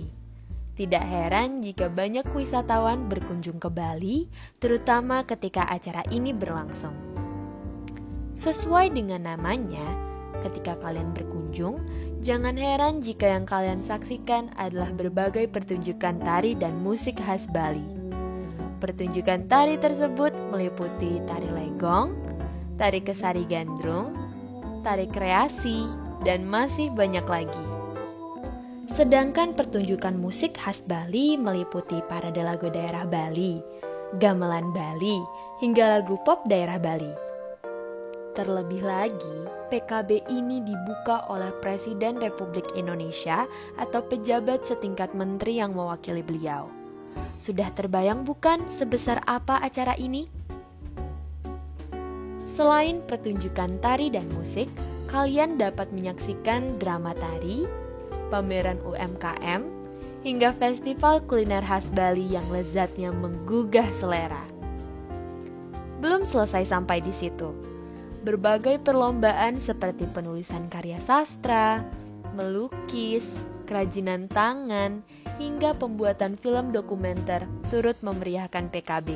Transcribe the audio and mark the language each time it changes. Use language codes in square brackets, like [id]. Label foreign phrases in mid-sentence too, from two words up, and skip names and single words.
[id] Tidak heran jika banyak wisatawan berkunjung ke Bali, terutama ketika acara ini berlangsung. Sesuai dengan namanya, ketika kalian berkunjung, jangan heran jika yang kalian saksikan adalah berbagai pertunjukan tari dan musik khas Bali. Pertunjukan tari tersebut meliputi tari legong, tari kesari gandrung, tari kreasi, dan masih banyak lagi. Sedangkan pertunjukan musik khas Bali meliputi parade lagu daerah Bali, gamelan Bali, hingga lagu pop daerah Bali. Terlebih lagi, PKB ini dibuka oleh Presiden Republik Indonesia atau pejabat setingkat menteri yang mewakili beliau. Sudah terbayang bukan sebesar apa acara ini? Selain pertunjukan tari dan musik, kalian dapat menyaksikan drama tari, pameran UMKM, hingga festival kuliner khas Bali yang lezatnya menggugah selera. Belum selesai sampai di situ. Berbagai perlombaan seperti penulisan karya sastra, melukis, kerajinan tangan, hingga pembuatan film dokumenter turut memeriahkan PKB.